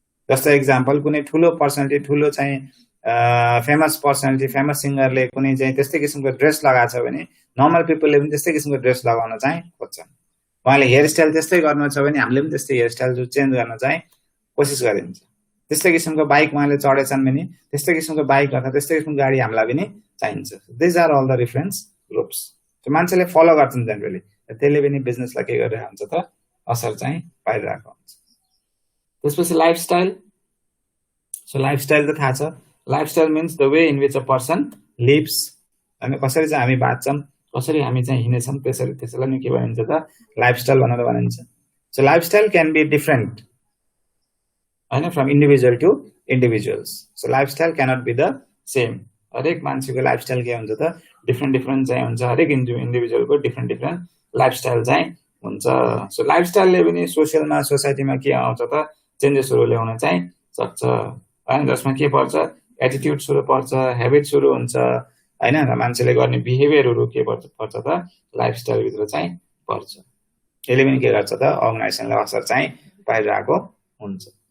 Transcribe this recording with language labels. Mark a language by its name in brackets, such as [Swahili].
[Nepali] जस्तो एक्जाम्पल कुनै ठुलो पर्सनालिटी, ठुलो चाहिँ फेमस पर्सनालिटी, फेमस सिङ्गरले कुनै चाहिँ त्यस्तै किसिमको ड्रेस लगाएको छ भने नर्मल पिपलले पनि त्यस्तै किसिमको ड्रेस लगाउन चाहिँ खोज्छन्। उहाँले हेयरस्टाइल त्यस्तै गर्नु छ भने हामीले पनि त्यस्तै हेयरस्टाइल चेन्ज गर्न चाहिँ कोसिस गरिन्छ। त्यस्तै किसिमको बाइक उहाँले चढेछन् भने त्यस्तै किसिमको बाइक अथवा त्यस्तै किसिमको गाडी हामीलाई पनि चाहिन्छ। [English] These are all the reference groups. [Nepali] त्यो मान्छेले फलो गर्छन् जेनरली, त्यसले पनि बिजनेसलाई के गरिरहेको हुन्छ त असर चाहिँ पाइरहेको हुन्छ। त्यसपछि लाइफस्टाइल। [English] so lifestyle [Nepali] त थाहा छ, [English] lifestyle means the way in which a person lives, [Nepali] हैन कसरी चाहिँ हामी बाँच्छौं कसरी हामी चाहिँ हिँड्छौं त्यसैलाई नि के भनिन्छ त लाइफस्टाइल भनेर भनिन्छ [English] so lifestyle can be different [Nepali] हैन [English] from individual to individuals so lifestyle cannot be the same [Nepali] हरेक मान्छेको लाइफस्टाइल के हुन्छ त डिफरेन्ट चाहिँ हुन्छ हरेक इन्डिभिजुअलको डिफरेन्ट लाइफस्टाइल चाहिँ हुन्छ सो लाइफस्टाइलले पनि सोशलमा सोसाइटीमा के आउँछ त चेन्जेसहरु ल्याउन चाहिँ सक्छ हैन जसमा के पर्छ एटिट्युड्सहरु पर्छ ह्याबिट्सहरु हुन्छ हैन र मान्छेले गर्ने बिहेभियरहरु के पर्छ त लाइफस्टाइल भित्र चाहिँ पर्छ यसले पनि के गर्छ त अर्गनाइजेसनलाई असर चाहिँ पाइरहेको हुन्छ